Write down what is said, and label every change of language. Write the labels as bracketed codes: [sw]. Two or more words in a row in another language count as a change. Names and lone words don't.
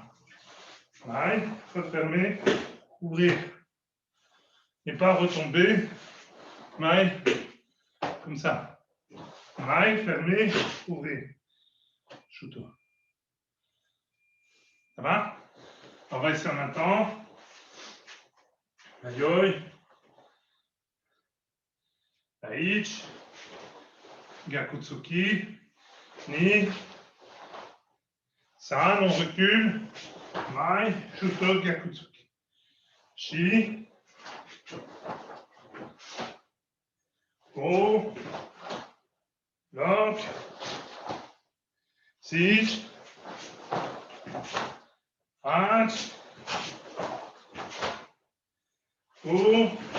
[fr] Maille. Refermer. Ouvrir. Et pas retomber. Maille. Comme ça. Maille, fermer, ouvrir. Shuto. Ça va? On va essayer en même temps. [ja] Ayoi. Aichi. Gyakutsuki. Ni. San, [fr] on recule. Mai. [ja] Shuto, Gyakutsuki. Shi. Go. Lock. Sich. H. Go.